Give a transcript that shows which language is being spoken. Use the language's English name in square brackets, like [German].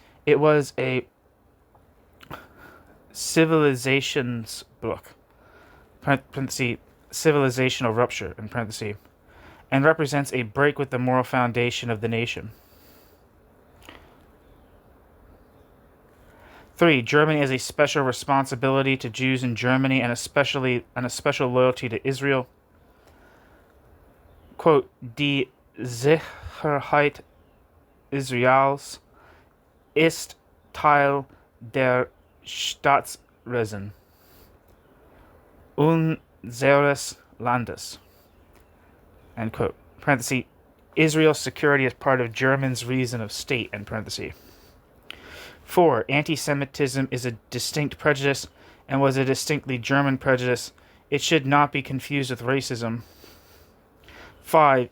[English] It was a civilizations book, parenthesis, civilizational rupture, in parenthesis, and represents a break with the moral foundation of the nation. 3. Germany has a special responsibility to Jews in Germany and a special loyalty to Israel. [German] Quote, Die Sicherheit Israels ist Teil der Staatsräson unseres Landes. [English] End quote. Parenthesis, Israel's security is part of Germany's reason of state, end parenthesis. 4. Anti-Semitism is a distinct prejudice and was a distinctly German prejudice. It should not be confused with racism. 5.